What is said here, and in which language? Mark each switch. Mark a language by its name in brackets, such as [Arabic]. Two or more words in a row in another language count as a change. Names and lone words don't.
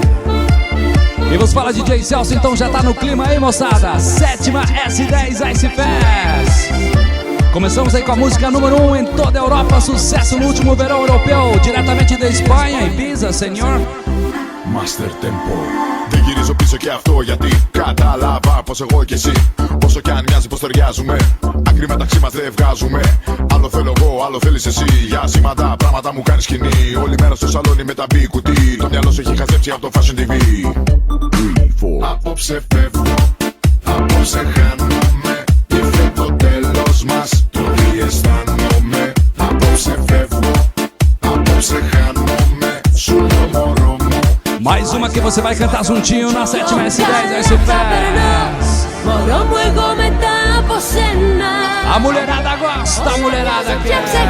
[Portuguese] E vos fala DJ Celso, então já tá no clima aí, moçada. 7ª S10 Ice Fest. Começamos aí com a música número 1 em toda a Europa, sucesso no último verão europeu, diretamente da Espanha, Ibiza, senhor. Master Tempo. [Greek] Δεν γυρίζω πίσω και αυτό γιατί κατάλαβα πως εγώ και εσύ, όσο κι αν μοιάζει πως ταιριάζουμε, άκρη μεταξύ μας δεν βγάζουμε. Άλλο θέλω εγώ, άλλο θέλεις εσύ. Για σήματα πράγματα μου κάνεις σκηνή. Όλη μέρα στο σαλόνι με τα μπι κουτί. Το μυαλό σου έχει χαζέψει από το Fashion TV. 3, 4. Απόψε φεύγω, απόψε χάνομαι. Ήρθε το τέλος μας, το τι αισθάνομαι. Απόψε φεύγω, απόψε χάνομαι. Σου λέω μωρό μου. [Portuguese] Mais uma que você vai cantar juntinho na 7ª S10 Ice Fest. A mulherada gosta, a mulherada quer.